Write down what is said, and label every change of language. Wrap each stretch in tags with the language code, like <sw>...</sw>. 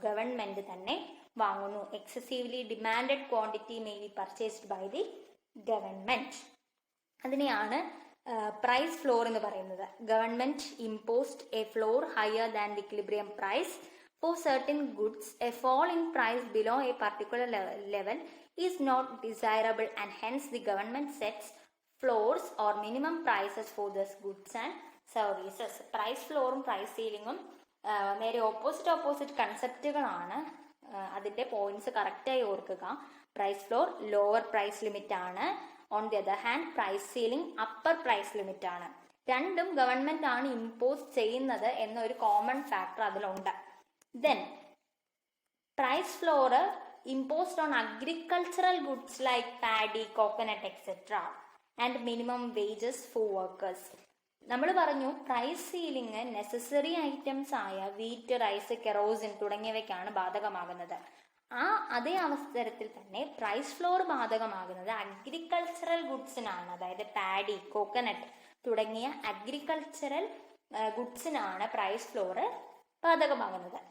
<ml>Government തന്നെ വാങ്ങുന്നു.</ml> <en>Excessively demanded quantity may be purchased by the government.</en> <ml>അതിനെയാണ് price floor എന്ന് പറയുന്നത്.</ml> <en>Government imposed a floor higher than the equilibrium price for certain goods. A fall in price below a particular level is not desirable, and hence the government sets floors or minimum prices for those goods and services.</en> <ml>Price ഫ്ലോറും price സീലിങ്ങും നേരെ opposite കൺസെപ്റ്റുകളാണ്. അതിന്റെ points കറക്റ്റായി ഓർക്കുക. Price floor lower price limit ആണ്.</ml> <en>on the other hand</en> <ml>price ceiling upper price limit ആണ്. രണ്ടും government ആണ് impose ചെയ്യുന്നത് എന്നൊരു കോമൺ ഫാക്ടർ അതിലുണ്ട്.</ml> <en>Then price floor imposed on agricultural goods like paddy, coconut, etc. and minimum wages for workers.</en> <ml>നമ്മൾ പറഞ്ഞു price ceiling necessary items ആയ wheat, rice, kerosene തുടങ്ങിയവയ്ക്കാണ് ബാധകമാകുന്നത്. അതേ അവസരത്തിൽ തന്നെ പ്രൈസ് ഫ്ലോർ ബാധകമാകുന്നത് അഗ്രികൾച്ചറൽ ഗുഡ്സിനാണ്. അതായത് പാഡി, കോക്കനട്ട് തുടങ്ങിയ അഗ്രികൾച്ചറൽ ഗുഡ്സിനാണ് പ്രൈസ് ഫ്ലോർ ബാധകമാകുന്നത്.</ml>